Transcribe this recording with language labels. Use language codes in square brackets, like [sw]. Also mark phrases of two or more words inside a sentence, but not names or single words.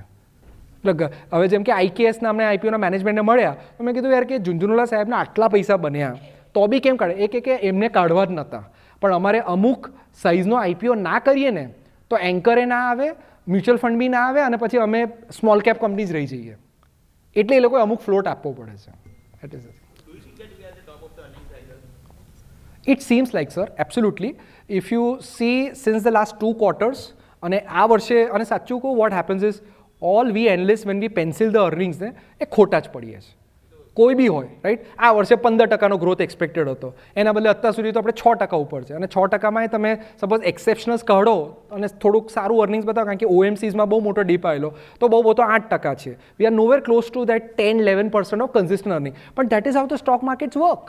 [gu] એટલે હવે જેમ કે ICAI નામને આઈપીઓના મેનેજમેન્ટને મળ્યા તો મેં કીધું યાર કે ઝુંઝુનવાલા સાહેબના આટલા પૈસા બન્યા તો બી કેમ કાઢે? એ કે એમને કાઢવા જ નહોતા, પણ અમારે અમુક સાઇઝનો આઈપીઓ ના કરીએ ને તો એન્કરે ના આવે, [en] mutual fund [gu] બી ના આવે, અને પછી અમે [en] small cap companies [gu] રહી જઈએ. એટલે એ લોકોએ અમુક ફ્લોટ આપવો પડે છે. [en] That is it. It seems like, sir, absolutely. If you see since the last 2 quarters, [gu] અને આ વર્ષે, અને સાચું કહું, [en] what happens is all we analysts when we pencil the earnings [gu] ને એ ખોટા જ પડીએ છીએ. કોઈ બી હોય, રાઈટ? આ વર્ષે 15% ગ્રોથ એક્સપેક્ટેડ હતો, એના બદલે અત્યાર સુધી તો આપણે 6% ઉપર છે. અને 6%માં તમે સપોઝ એક્સેપ્શનલ્સ કાઢો અને થોડુંક સારું અર્નિંગ્સ બતાવો, કારણ કે OMCsમાં બહુ મોટો ડીપ આવેલો, તો બહુ તો 8% છે. [en] we are nowhere close to that 10-11% of consistent earning. પણ that is how the stock markets work.